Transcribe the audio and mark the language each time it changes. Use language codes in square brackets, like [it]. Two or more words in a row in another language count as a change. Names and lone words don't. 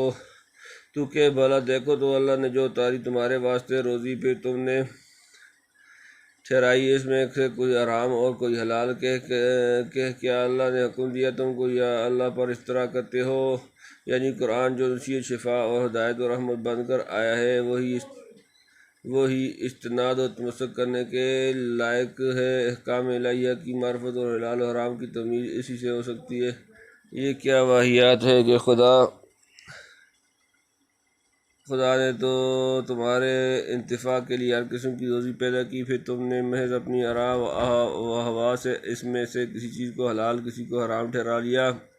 [ur] تو کہ بھلا دیکھو تو اللہ نے جو اتاری تمہارے واسطے روزی، پھر تم نے ٹھہرائی اس میں سے کوئی حرام اور کوئی حلال، کہ کیا اللہ نے حکم دیا تم کو، یا اللہ پر افترا کرتے ہو۔ یعنی قرآن جو نصیحت، شفا اور ہدایت و رحمت بن کر آیا ہے وہی استناد و تمسک کرنے کے لائق ہے۔ احکام الہیہ کی معرفت اور حلال و حرام کی تمیز اسی سے ہو سکتی ہے۔ یہ کیا واہیات ہے کہ خدا نے تو تمہارے انتفاع کے لیے ہر قسم کی روزی پیدا کی، پھر تم نے محض اپنی آراء و ہوا سے اس میں سے کسی چیز کو حلال کسی کو حرام ٹھہرا لیا۔